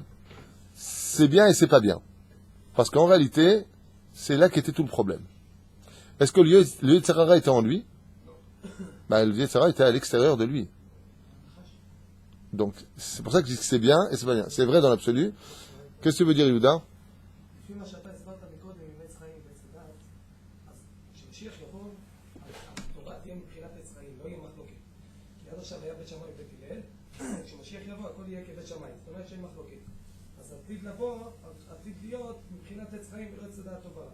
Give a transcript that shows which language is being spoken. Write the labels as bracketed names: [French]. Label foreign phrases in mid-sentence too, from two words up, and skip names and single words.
[French] C'est bien et c'est pas bien. Parce qu'en réalité, c'est là qu'était tout le problème. Est-ce que le [Hebrew] יצר הרע [French] était en lui? Ben, le [Hebrew] יצר הרע [French] était à l'extérieur de lui. Donc, c'est pour ça que je dis que c'est bien et c'est pas bien. C'est vrai dans l'absolu. Qu'est-ce que tu veux dire, Yehuda? [Hebrew] לפי מה שאתה הסברת מקודם עם עץ חיים ועץ הדת, אז כשמשיח יבוא, התורה תהיה מבחינת עץ חיים, לא יהיה מחלוקת. כי עד עכשיו היה בית שמאי ובית הלל, כשמשיח יבוא הכל יהיה כבית שמאי, זאת אומרת שאין מחלוקת. אז עתיד לבוא, עתיד להיות מבחינת עץ חיים ולא עץ הדעת טוב ורע.